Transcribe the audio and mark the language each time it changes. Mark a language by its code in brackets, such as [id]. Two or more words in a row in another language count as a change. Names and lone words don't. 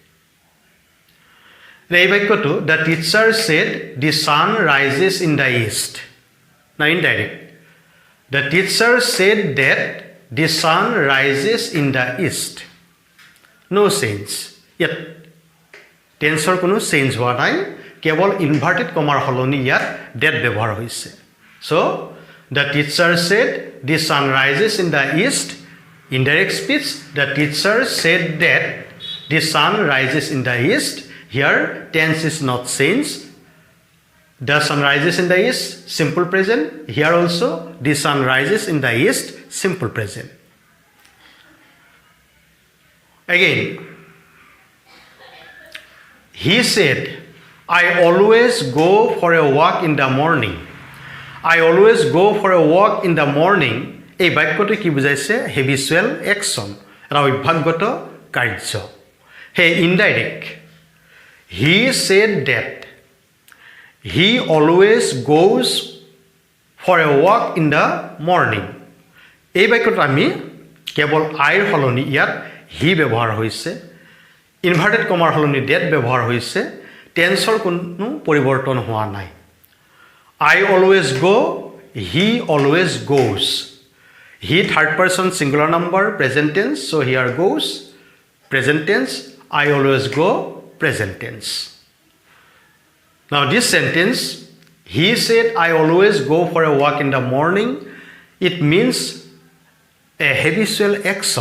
[en] The teacher said the sun rises in the east. Now, indirect. The teacher said that the sun rises in the east. No change. Yet, tensor [as] কোনো change হোৱা নাই, কেৱল [en] inverted comma [as] সলনি ইয়াত that ব্যৱহাৰ হৈছে. [en] So, the teacher said the sun rises in the east. Indirect speech, the teacher said that the sun rises in the east. Here, tense is not changed. The sun rises in the east, simple present. Here also, the sun rises in the east, simple present. Again, he said, I always go for a walk in the morning. I always go for a walk in the morning. [as] এই বাক্যটো কি বুজাইছে? [en] habitual action, [as] এটা অভ্যাসগত কাৰ্য. [en] He indirect. He said that he always goes for a walk in the morning. [as] এই বাক্যটো আমি কেৱল আইৰ সলনি ইয়াত হি ব্যৱহাৰ হৈছে, [en] inverted commaৰ [as] সলনি ডেট ব্যৱহাৰ হৈছে, টেন্সৰ কোনো পৰিৱৰ্তন হোৱা নাই. [en] I always go, he always goes. He third person singular number, present tense, so here goes, present tense. I always go, present tense. Now this sentence, he said, I always go for a walk in the morning, it means a habitual action.